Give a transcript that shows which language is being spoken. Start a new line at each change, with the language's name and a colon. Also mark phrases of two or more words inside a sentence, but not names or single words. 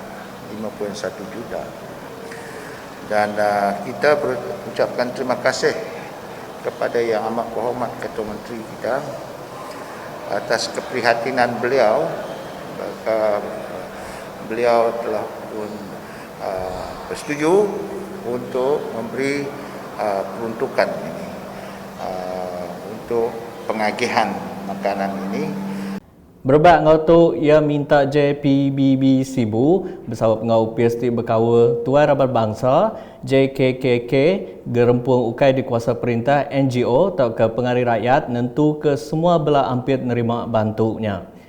Malay: Dan kita berucapkan terima kasih kepada Yang Amat Berhormat Ketua Menteri kita atas keprihatinan beliau. Beliau telah pun bersetuju untuk memberi peruntukan ini untuk pengagihan makanan ini.
Iban: Berbak ngau tu ia minta JPBB Sibu bersama pengau PST Berkawa Tuan Rabat Bangsa JKKK gerempung ukai di kuasa perintah NGO atau ke pengaruh rakyat nentu ke semua belah hampir nerima bantunya.